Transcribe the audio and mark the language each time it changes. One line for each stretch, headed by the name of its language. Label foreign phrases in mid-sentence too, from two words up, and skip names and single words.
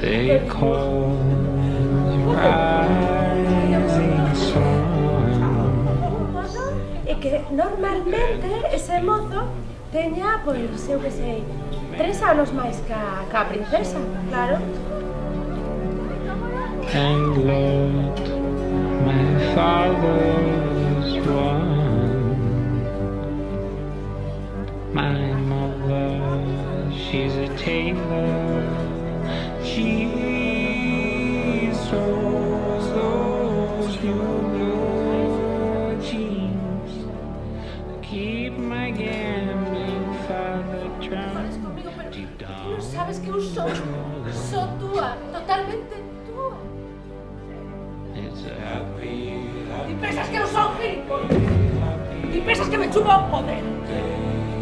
English: recall the rising sun.
Galician: E que normalmente ese mozo teña, pois, eu que sei, 3 anos máis ca princesa, claro.
English: And Lord, my father's one. My mother, she's a tailor. She sews those new blue jeans to keep my gambling father drowned deep down.
Galician: Non sabes que eu sou túa, totalmente túa.
English: It's a happy,
Galician: Ti pensas que eu son gilipollas? Ti pensas que me chupa o poder?